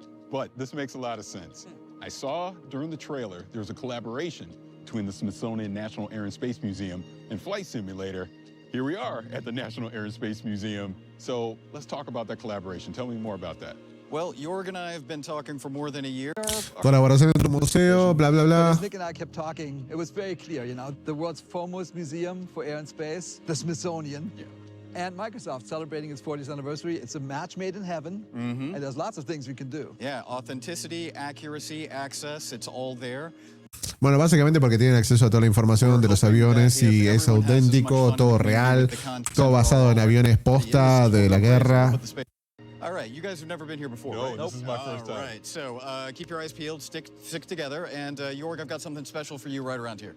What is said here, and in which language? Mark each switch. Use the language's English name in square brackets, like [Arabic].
[English] But this makes a lot of sense. I saw during the trailer there was a collaboration between the Smithsonian National Air and Space Museum and Flight Simulator. Here we are at the National Air and Space Museum. So let's talk about that collaboration. Tell me more about that. Well, Jorg and I have been talking for more than a year. [Spanish] Colaboración entre un museo, bla, bla, bla. [English] Nick and I kept talking. It was very clear, you know, the world's foremost museum for air and space, the Smithsonian. Yeah. And Microsoft celebrating its 40th anniversary. It's a match made in heaven, and there's lots of things we can do. Yeah, authenticity, accuracy, access, it's all there. [Spanish] Bueno, básicamente porque tienen acceso a toda la información de los aviones y es auténtico, todo real, todo basado en aviones posta de la guerra. [English] All right, you guys have never been here before. No, right? This is my first time. All right, so keep your eyes peeled, stick together, and Jorg, I've got something special for you right around here.